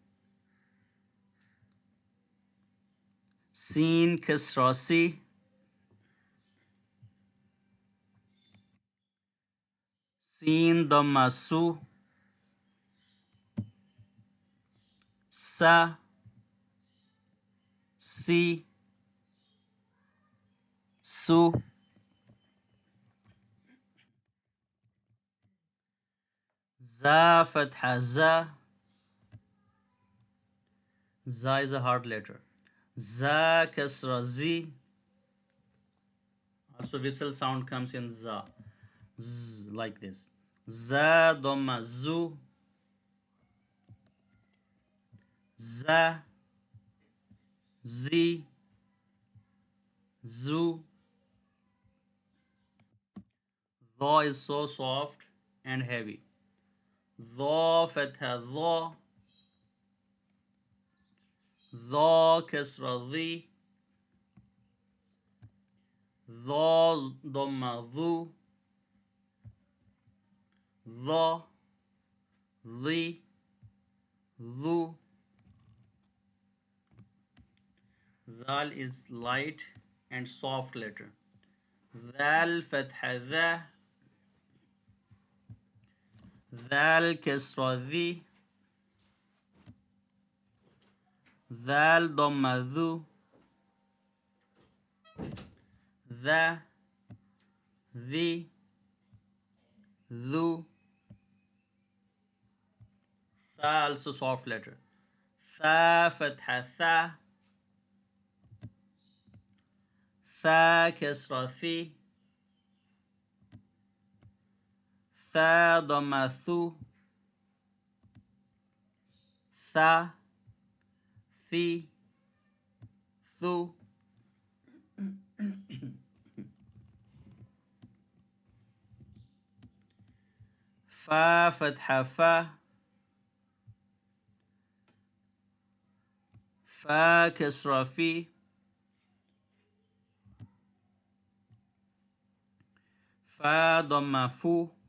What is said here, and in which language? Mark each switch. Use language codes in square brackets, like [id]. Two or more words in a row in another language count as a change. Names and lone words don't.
[ar] سين كسرة سي. سين ضمة سو. sa, si, su. زا فتحة زَ. [en] Za is a hard letter. [ar] زا كسرة زِ. [en] Also whistle sound comes in za. Z, like this. [ar] زا ضمة زُ. Za, zi, zu. [en] Dha is so soft and heavy. [ar] ظا فتحة ظَ. ظا كسرة ظِ. ظا ضمة ظُ. Dha, dhi, dhu. [en] Zal is light and soft letter. [ar] ذال فتحة ذَ. ذال كسرة ذِ. ذال ضمة ذُ. Dha, dhi, dhu. [en] Tha also soft letter. [ar] ثا فتحة ثَ. ثا كسرة ثِ. ثا ضمة ثُ. Tha, thi, thu. فا فتحة فَ. فا كسرة فِ. فا ضمة فُ.